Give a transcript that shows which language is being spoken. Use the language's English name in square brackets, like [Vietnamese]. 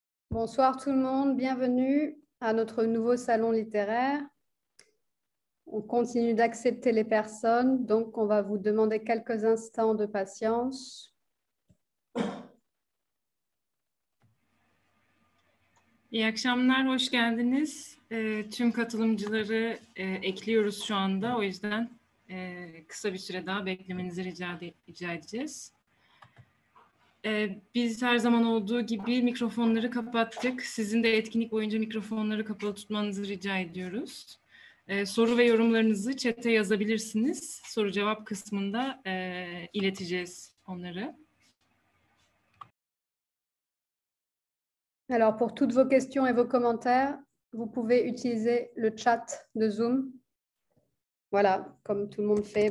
[French] Bonsoir tout le monde, bienvenue à notre nouveau salon littéraire. On continue d'accepter les personnes, donc on va vous demander quelques instants de patience. [Turkish] İyi akşamlar, hoş geldiniz. Tüm katılımcıları ekliyoruz şu anda. O yüzden kısa bir süre daha beklemenizi rica edeceğiz. Biz her zaman olduğu gibi mikrofonları kapattık. Sizin de etkinlik boyunca mikrofonları kapalı tutmanızı rica ediyoruz. Soru ve yorumlarınızı chat'e yazabilirsiniz. Soru cevap kısmında ileteceğiz onları. [French] Alors, pour toutes vos questions et vos commentaires, vous pouvez utiliser le chat de Zoom. Voilà, comme tout le monde fait.